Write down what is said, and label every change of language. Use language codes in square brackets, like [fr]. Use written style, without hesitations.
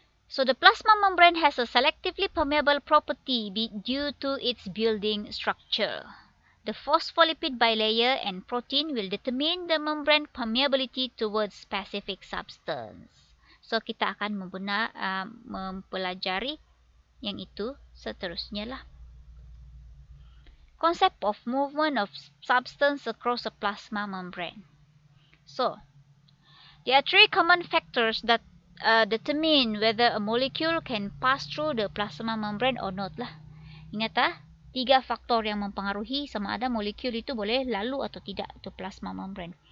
[en] So the plasma membrane has a selectively permeable property due to its building structure. The phospholipid bilayer and protein will determine the membrane permeability towards specific substance. [ms] So kita akan mempelajari yang itu seterusnya lah. [en] Concept of movement of substance across a plasma membrane. So, there are three common factors that determine whether a molecule can pass through the plasma membrane or not lah. [ms] Ingat 3 faktor yang mempengaruhi sama ada molekul itu boleh lalu atau tidak ke plasma membrane.